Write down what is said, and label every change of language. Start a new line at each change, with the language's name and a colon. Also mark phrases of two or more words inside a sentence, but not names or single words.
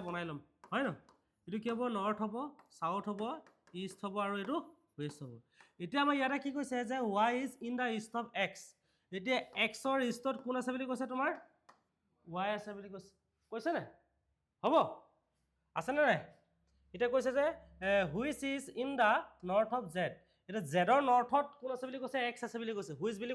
Assamese: বনাই ল'ম হয় ন এইটো কি হ'ব নৰ্থ হ'ব সাউথ হ'ব ইষ্ট হ'ব আৰু এইটো ৱেষ্ট হ'ব এতিয়া আমাৰ ইয়াতে কি কৈছে যে
English: y is in the east of x
Assamese: এতিয়া xৰ ইষ্টত কোন আছে বুলি কৈছে তোমাৰ y আছে বুলি কৈছে নে হ'ব আছেনে নাই এটা কৈছে যে
English: which is in the north of Z
Assamese: এটা জেডৰ নৰ্থত কোন আছে বুলি কৈছে এক্স আছে বুলি কৈছে হুইচ বুলি